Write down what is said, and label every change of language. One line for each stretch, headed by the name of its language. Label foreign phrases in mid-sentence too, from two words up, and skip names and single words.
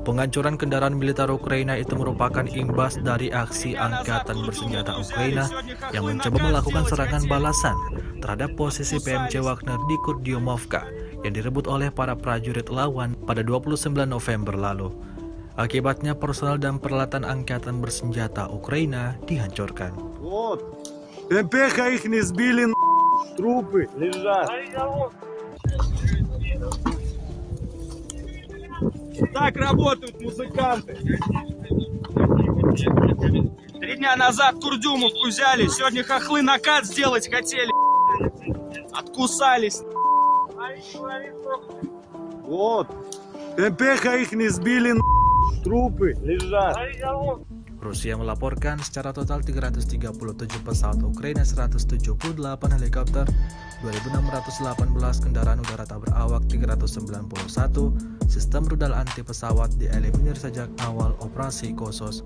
Indonesian: Penghancuran kendaraan militer Ukraina itu merupakan imbas dari aksi angkatan bersenjata Ukraina yang mencoba melakukan serangan balasan terhadap posisi PMC Wagner di Kurdiumovka yang direbut oleh para prajurit lawan pada 29 November lalu. Akibatnya personel dan peralatan angkatan bersenjata Ukraina dihancurkan.
Russian: МПХ их не сбили, трупы лежат. Так работают музыканты. 3 дня назад Курдюмовку взяли, сегодня хохлы накат сделать хотели. Откусались. Вот. МПХ их не сбили, трупы лежат.
Indonesian: Rusia melaporkan secara total 337 pesawat Ukraina, 178 helikopter, 2.618 kendaraan udara tak berawak, 391 sistem rudal anti pesawat dieliminir sejak awal operasi khusus.